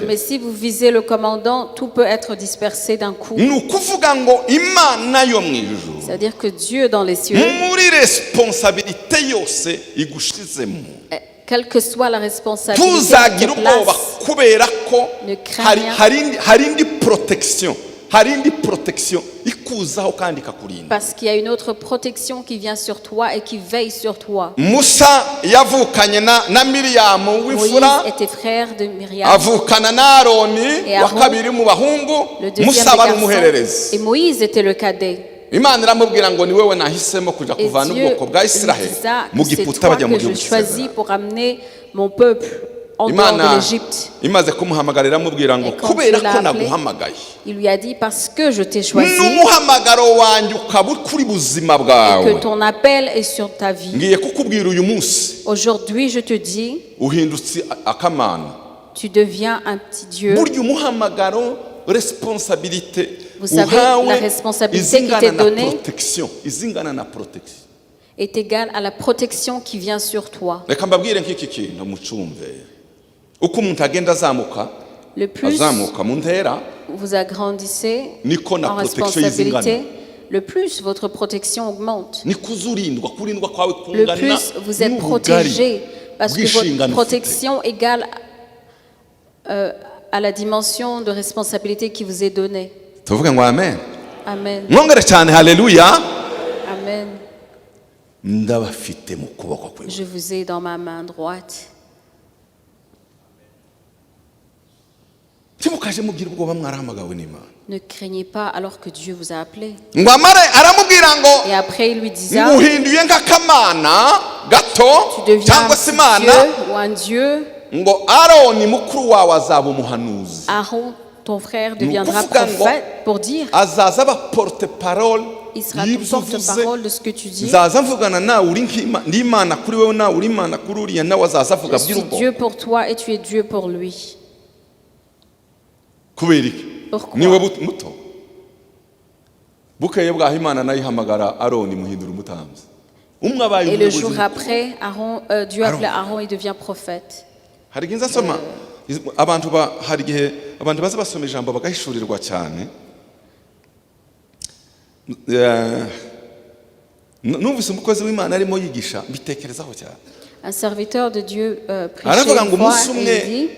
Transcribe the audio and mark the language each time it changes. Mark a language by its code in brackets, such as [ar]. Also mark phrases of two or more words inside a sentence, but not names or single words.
[fr] Mais si vous visez le commandant, tout peut être dispersé d'un coup. [rw] Nukuvuga ngo Imana yo mwijuru. [fr] C'est-à-dire que Dieu dans les cieux, [rw] muri responsabilité yose igushizemo, [fr] quelle que soit la responsabilité de place, [rw] harindi protection, harindi protection ikuzaho kandi kakurinda. [fr] Parce qu'il y a une autre protection qui vient sur toi et qui veille sur toi. [rw] Musa yavukanye na Miriam w'ifura. [fr] Moïse était frère de Myriam. [rw] Avukana na Aroni wa kabiri mu bahungu. Musa bari umuhererezi. [fr] Et Moïse était le cadet. [rw] Imana iramubwira ngo ni wewe nahisemo kuja kuvana ubwoko bwa Israël mu Giputa bajya mu gihugu [fr] choisi pour amener mon peuple en dehors de l'Égypte. [rw] Imaze kumuhamagara iramubwira ngo kubera ko naguhamagaye. [fr] Il lui a dit parce que je t'ai choisi. [rw] N'umuhamagaro wanjye ukaba kuri buzima bwawe. [fr] Que ton appel est sur ta vie. [rw] Ngiye kukubwira uyu munsi. [fr] Aujourd'hui je te dis. [rw] Uhindutse akamana. [fr] Tu deviens un petit Dieu. [rw] Burya umuhamagaro responsabilité. [fr] Vous savez, la responsabilité qui t'est donnée est égale à la protection qui vient sur toi. Le plus vous agrandissez en responsabilité, le plus votre protection augmente. Le plus vous êtes protégé parce que votre protection égale à la dimension de responsabilité qui vous est donnée. [rw] tuvuge ngo amen. Amen. Mwongere cyane haleluya. Amen. Ndabafite mu kuboko kwe. [fr] Je vous ai dans ma main droite. [rw] Timukaje mugira ubwoba mwarahamagawe n'Imana. [fr] Ne craignez pas alors que Dieu vous a appelé. [rw] Ngo amare aramubwira ngo [fr] Et après il lui disait, [rw] nguhinduye nk'akamana gato [fr] tu deviens [rw] cyangwa se [fr] un [rw] Imana. [fr] Dieu ou un Dieu. [rw] Ngo Aroni mukuru wawe azaba umuhanuzi. [fr] Aaron, ton frère, deviendra prophète pour dire. [rw] Azaza aba porte-parole. [fr] Il sera ton porte-parole de ce que tu dis. [rw] Nzaza mvugana nawe uri nk'Imana kuri wewe nawe uri Imana kuri uriya nawe azaza avuga [fr] Je suis Dieu pour toi et tu es Dieu pour lui. [rw] Kubera iki? [fr] Pourquoi? [rw] Niwe muto. Bukeye bwaho Imana nayo ihamagara Aroni muhindura umutambyi. [fr] Et le jour après, Dieu appelle Aaron et devient prophète. [rw] Hari igihe nzasoma hari igihe abantu baza basoma ijambo bagahishurirwa cyane. Numvise umukozi w'Imana arimo yigisha mbitekerezaho cyane. [fr] Un serviteur de Dieu prêchait une fois et il dit,